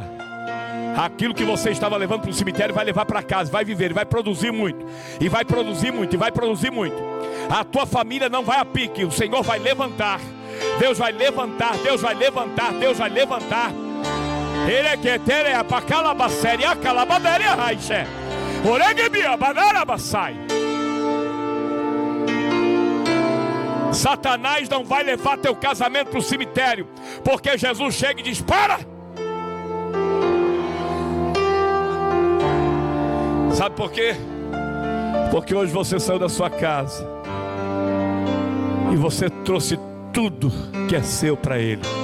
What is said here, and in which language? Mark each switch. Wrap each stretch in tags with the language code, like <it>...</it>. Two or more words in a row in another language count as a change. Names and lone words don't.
<pt>Aquilo que você estava levando para o cemitério vai levar para casa, vai viver, vai produzir muito. E vai produzir muito, e vai produzir muito. A tua família não vai a pique. O Senhor vai levantar. Deus vai levantar, Deus vai levantar, Deus vai levantar. Ele é que tere a pacalabacere a calabadere a raixe. Oregebia banarabasai. Satanás não vai levar teu casamento para o cemitério, porque Jesus chega e diz: para. Sabe por quê? Porque hoje você saiu da sua casa e você trouxe tudo que é seu para Ele.</pt>